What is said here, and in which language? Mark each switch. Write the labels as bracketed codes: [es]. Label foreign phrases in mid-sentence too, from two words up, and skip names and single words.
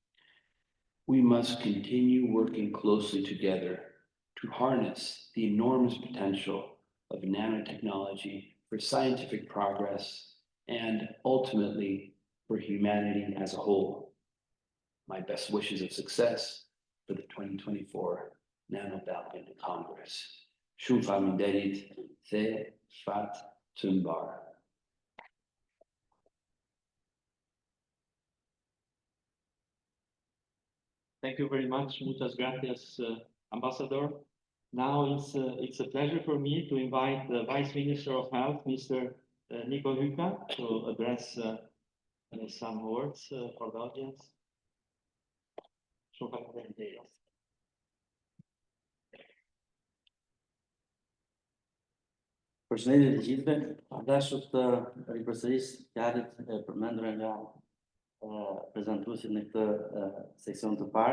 [en] We must continue working closely together to harness the enormous potential of nanotechnology for scientific progress and ultimately for humanity as a whole. My best wishes of success for the 2024 Nano-Balkan Congress. [sq] Shumë faleminderit, [en] the Fat Tumbar. Thank you very much. [es] Muchas gracias, [en] Ambassador. Now it's a pleasure for me to invite the Vice Minister of Health, Mr. Nico Hyka, to address some words for the audience. [sq] Përshëndetje të gjithëve, dashur të ripërsëris fjalët e përmendura nga prezantuesit në këtë seksion të parë.